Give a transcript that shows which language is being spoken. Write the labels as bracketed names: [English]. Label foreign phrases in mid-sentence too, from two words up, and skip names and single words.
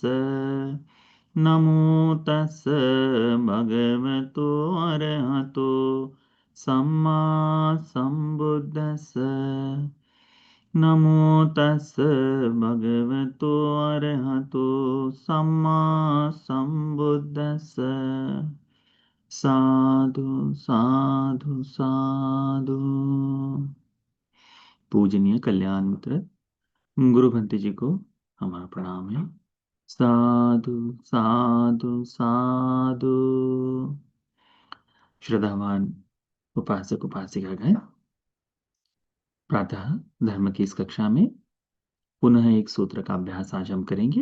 [Pali] नमो तस् भगवतो अरहतो सम्मा सम्बुद्धस्स। नमो तस् भगवतो अरहतो सम्मा सम्बुद्धस्स। साधु साधु साधु। [Hindi] पूजनीय कल्याण मित्र गुरु भंते जी को हमारा प्रणाम है। [Pali] साधु साधु साधु। [Hindi] श्रद्धावान उपासक उपासिकागण, प्रातः धर्म की इस कक्षा में पुनः एक सूत्र का अभ्यास आज हम करेंगे।